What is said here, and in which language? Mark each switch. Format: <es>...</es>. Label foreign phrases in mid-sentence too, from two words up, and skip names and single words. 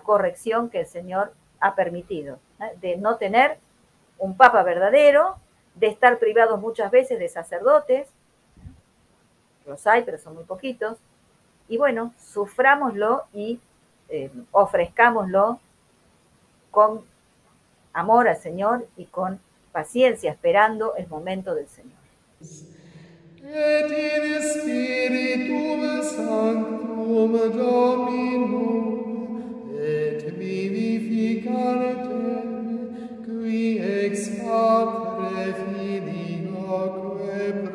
<es>corrección que el Señor ha permitido, de no tener un papa verdadero, de estar privados muchas veces de sacerdotes, los hay, pero son muy poquitos, y bueno, sufrámoslo y ofrezcámoslo con amor al Señor y con paciencia, esperando el momento del Señor.</es> <la>Et in spiritum sanctum Dominum, et vivificante, qui ex Patre Filioque</la>